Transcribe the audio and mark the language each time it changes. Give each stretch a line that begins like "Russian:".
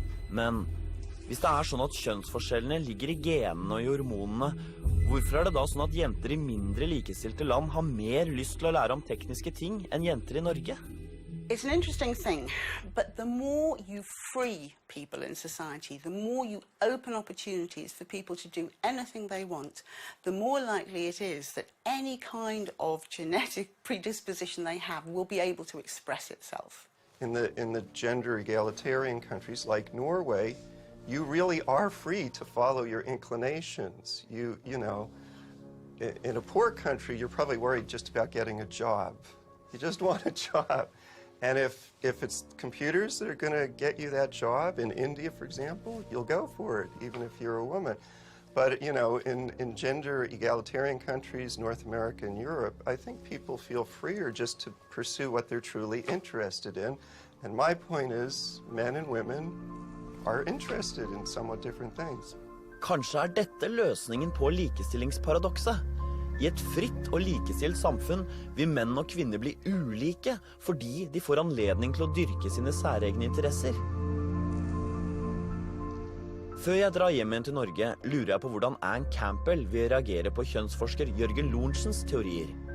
Norwegian: Men hvis det sånn at kjønnsforskjellene ligger I genene og I hormonene, hvorfor det da sånn at jenter I mindre likestilte land har mer lyst til å lære om tekniske ting enn jenter I Norge?
English: It's an interesting thing, but the more you free people in society, the more you open opportunities for people to do anything they want, the more likely it is that any kind of genetic predisposition they have will be able to express itself. In the gender egalitarian countries like Norway, you really are free to follow your inclinations. You know, in a poor country, you're probably worried just about getting a job. You just want a job. And if it's computers that are going to get you that job in India, for example, you'll go for it, even if you're a woman. But, you know, in gender egalitarian countries, North America and Europe, I think people feel freer just to pursue what they're truly interested in. And my point is, men and women are interested in somewhat different things.
Norwegian: Kanskje dette løsningen på likestillingsparadokset? I et fritt og likestilt samfunn vil menn og kvinner bli ulike fordi de får anledning til å dyrke sine særegne interesser. Før jeg drar hjem igjen til Norge, lurer jeg på hvordan Anne Campbell vil reagere på kjønnsforsker Jørgen Lorentzens teorier.